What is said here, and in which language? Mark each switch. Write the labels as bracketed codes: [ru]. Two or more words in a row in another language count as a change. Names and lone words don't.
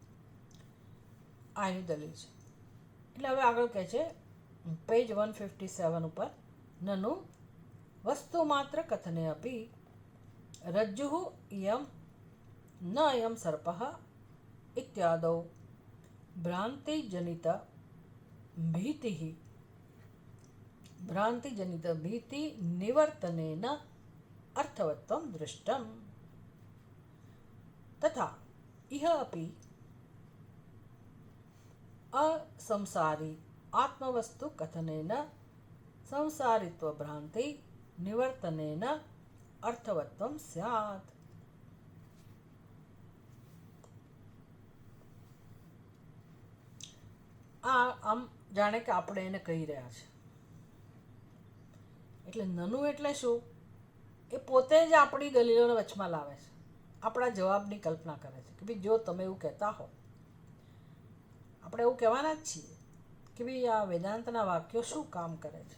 [gu] આ એની દલીલ છે. એટલે હવે આગળ કહે છે પેજ 157 ઉપર, [sa] નનુ વસ્તુ માત્ર કથને અપી રજ્જુ ઇયમ ન અયમ સર્પ ઇત્યાદૌ ભ્રાંતિજનિત ભીતિ નિવર્તનેન અર્થવત્વમ દૃષ્ટમ તથા ઇહ અપી असंसारी आत्मवस्तु कथनेन संसारित्व भ्रांति निवर्तनेन अर्थवत्वम स्यात्. [gu] આમ જાણે કે આપણે એને કહી રહ્યા છે. એટલે નનુ એટલે શું, એ પોતે જ આપણી દલીલોને વચમાં લાવે છે, આપણા જવાબની કલ્પના કરે છે કે ભાઈ જો તમે એવું કહેતા હો, આપણે એવું કહેવાના જ છીએ કે ભાઈ આ વેદાંતના વાક્યો શું કામ કરે છે.